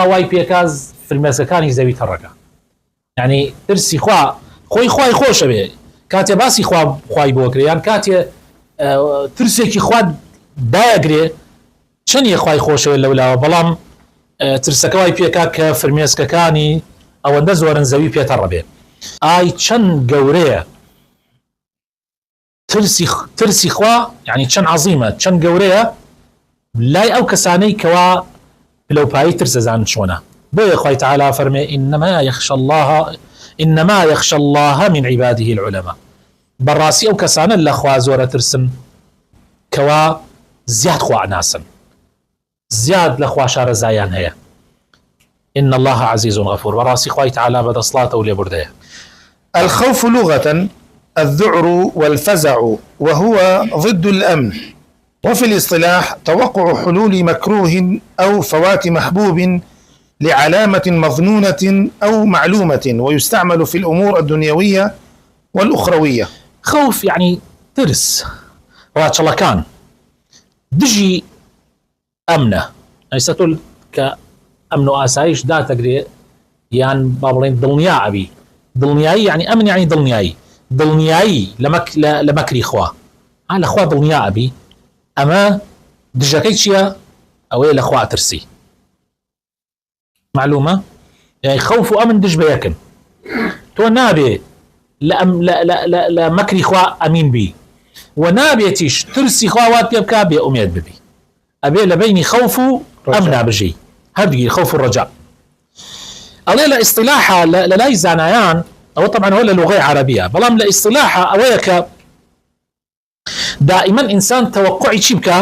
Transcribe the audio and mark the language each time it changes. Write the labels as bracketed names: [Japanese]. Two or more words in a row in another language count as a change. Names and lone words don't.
[Central Kurdish] وای پێکاز فرمێسەکانی زەوی تەڕەکە، يعني ترسی خوا خۆی خوای خۆشەوێ، کاتێ باسی خوای بۆ کرێ یان کاتێ ترسێکی خوا دایەگرێ چەندیە خوای خۆشەوێ لەولاوە، بەڵام ترسەکە وای پێکا کە فرمێسکەکانی ئەوەندە زۆرن زەوی پێتەڕە بێ. ئای چەند گەورەیە ترسی خوا، يعني چەند عەزیمە، چەند گەورەیە لای ئەو کەسانەی کەوا پلەپایی ترسەزان چۆنە. بۆیە خوای تعالی فەرمێ [Arabic] إنما يخشى الله من عباده العلماء. [Central Kurdish] بەڕاستی ئەو کەسانە لە خوا زۆرە ترسن کەوا زیاد خوا ناسن، زیاد لە خوا شارەزایان هەیە. [Arabic] إن الله عزيز غفور. [Central Kurdish] بەڕاستی خوای تعالی بەدەسڵاتە و لێبوردەیە. [Arabic] الخوف لغة الذعر والفزع، وهو ضد الأمن، وفي الاصطلاح توقع حلول مكروه أو فوات محبوب لعلامة مظنونة أو معلومة، ويستعمل في الأمور الدنيوية والأخروية. [Central Kurdish] خوف يعني ترس ڕاچەڵەکان دژی ئەمنە، ئەیسەتۆ کە ئەمن و ئاسایش داتەگرێ یان با بڵێن دڵنیا ئەبی. دڵنیایی يعني ئەمن، يعني دڵنیایی لە مەکری خوا، لە خوا دڵنیا ئەبی. ئەمە دژەکەی چییە؟ ئەوەیە لە خوا ترسی. معلومە؟ يعني خوف و ئەمن دژ بە یەکن. تۆ نابێ لە مەکری خوا ئەمین بی، و نابێتیش ترسی خواوات پێ بکا بێ ئومێد ببی. ئەبێ لە بینی خوف و ئەمنا بژی، هەردووی خوف و ڕەجا. ئەڵێ لە ئیصطلاحە لە لای زانایان، ئەوە طبعا هو لە لوغەی عەرەبیە، بەڵام لە ئیصطلاحە ئەوەیە کە دائما ئینسان تەوەقعی چی بکە؟